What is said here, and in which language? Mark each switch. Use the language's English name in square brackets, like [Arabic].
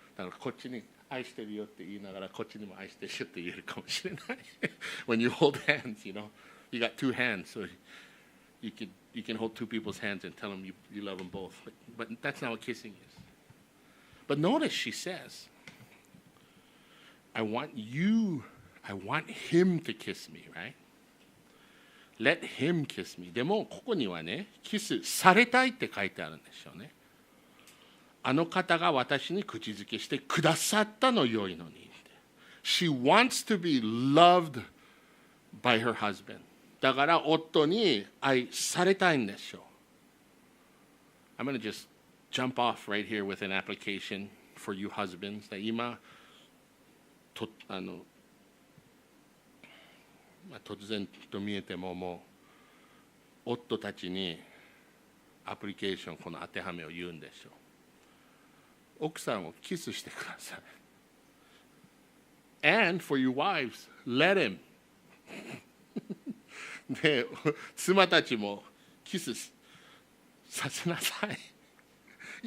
[Japanese] だからこっちに愛してるよって言いながらこっちにも愛してるよって言えるかもしれない。 [English] When you hold hands, you got two hands, so you can hold two people's hands and tell them you love them both. But that's not what kissing is. But notice she says, I want him to kiss me, right? Let him kiss me. [Japanese] でもここにはね、キスされたいって書いてあるんでしょうね。あの方が私に口づけしてくださったの良いのに。 [English] She wants to be loved by her husband. [Japanese] だから夫に愛されたいんでしょう。 [English] I'm going to just jump off right here with an application for you husbands. [Japanese] 今突然と見えてももう夫たちにアプリケーションこの当てはめを言うんでしょう。奥さんをキスしてください。 [English] And for your wives, let him. [Japanese] で、妻たちもキスさせなさい。